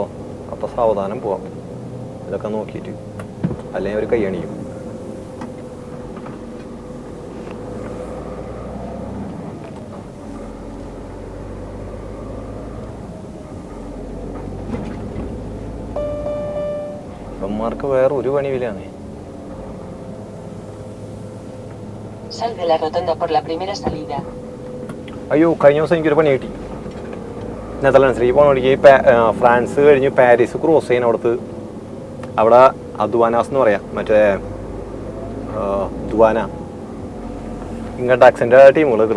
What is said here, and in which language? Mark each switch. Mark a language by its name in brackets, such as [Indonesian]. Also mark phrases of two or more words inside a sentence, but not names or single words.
[Malayalam] അപ്പോൾ സാവധാനം പോവാം, ഇതൊക്കെ നോക്കിയിട്ട്, അല്ലെങ്കിൽ അവർ കൈയണിയും. ഇവന്മാർക്ക് വേറെ ഒരു പണിയില്ലാന്നേ. [Spanish] Sal de la rotonda por la primera salida. [Malayalam] അയ്യോ, കഴിഞ്ഞ ദിവസം എനിക്കൊരു പണി കിട്ടി. നെതർലാൻഡ്സിലേക്ക് പോകണ വഴിക്ക് ഫ്രാൻസ് കഴിഞ്ഞ് പാരീസ് ക്രോസ് ചെയ്യുന്ന അവിടെ അദ്വാനാസ് എന്ന് പറയാം, മറ്റേ ദുവാന ഇങ്ങോട്ട് ടാക്സിൻ്റെ ടീമുകൾ നിൽക്കണം.